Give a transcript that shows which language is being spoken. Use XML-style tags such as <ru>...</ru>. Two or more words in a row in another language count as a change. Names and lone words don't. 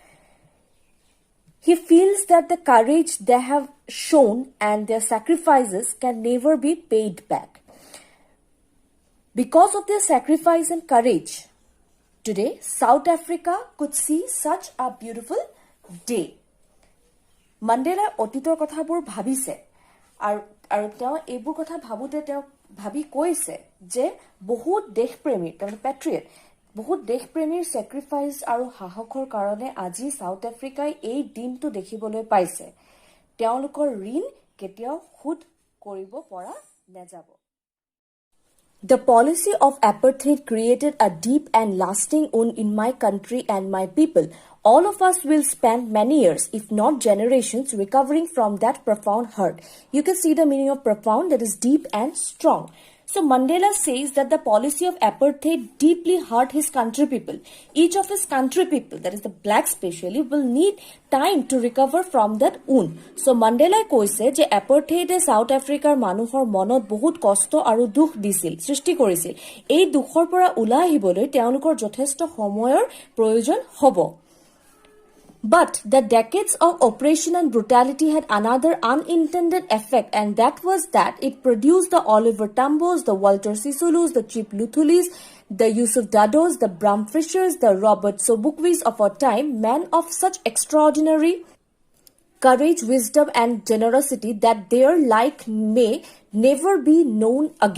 <en>He feels that the courage they have shown and their sacrifices can never be paid back. Because of their sacrifice and courage, today, South Africa could see such a beautiful day.</en> <as>Mandela অতীতৰ কথাবোৰ ভাবিছে আৰু তেওঁ এইবোৰ কথা ভাবোতে তেওঁ ভাবি কৈছে যে বহুত দেশপ্ৰেমী তাৰমানে পেট্ৰিয়ট বহুত দেশপ্ৰেমীৰ চেক্ৰিফাইচ আৰু সাহসৰ কাৰণে আজি সাউথ আফ্ৰিকাই এই দিনটো দেখিবলৈ পাইছে। তেওঁলোকৰ ঋণ কেতিয়াও শোধ কৰিব পৰা নাযাব।</as> <en>The policy of apartheid created a deep and lasting wound in my country and my people. All of us will spend many years, if not generations, recovering from that profound hurt. You can see the meaning of profound, that is deep and strong. So Mandela says that the policy of apartheid deeply hurt his country people. Each of his country people, that is the blacks especially, will need time to recover from that wound.</en> <as>So Mandela কৈছে যে apartheid South Africaৰ মানুহৰ মনত বহুত কষ্ট আৰু দুখ দিছিল, সৃষ্টি কৰিছিল। এই দুখৰ পৰা ওলাই আহিবলৈ তেওঁলোকৰ যথেষ্ট সময়ৰ প্ৰয়োজন হ'ব।</as> <en>But the decades of oppression and brutality had another unintended effect, and that was that it produced the Oliver Tambos, the Walter Sisulus, the Chip Luthulis, the Yusuf Dados, the Bram Fishers, the Robert Sobukwis of our time, men of such extraordinary courage, wisdom, and generosity that their like may never be known again.</en>